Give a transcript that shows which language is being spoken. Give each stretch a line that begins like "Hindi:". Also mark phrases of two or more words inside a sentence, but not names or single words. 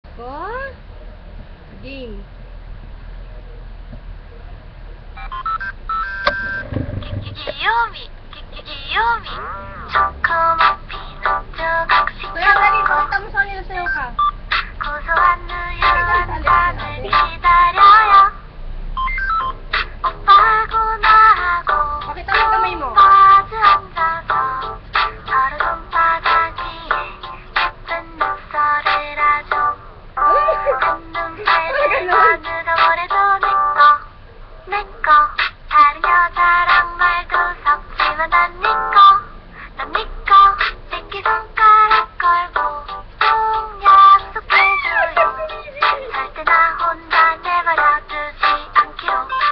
Filipino: Ko? Game.
Korean: 귀요미 귀요미 조그만 피넛 조각씩
Filipino: Kaya dali, pakita mo sa kanila sayo ka.
Korean: 고소한 우유 한 잔을 기다려요 오빠하고 나하고
Filipino: Pakita mo yung kamay mo.
Korean: 마주 앉아서 서로 손바닥 위에 예쁜 독서를 하죠 한눈 팔지만 울어버려도 내꺼 다른 여자랑 말도 섞지만 난 니꺼 새끼손가락 걸고 꼭 약속해줘요 절대 나 혼자 내버려두지 않기로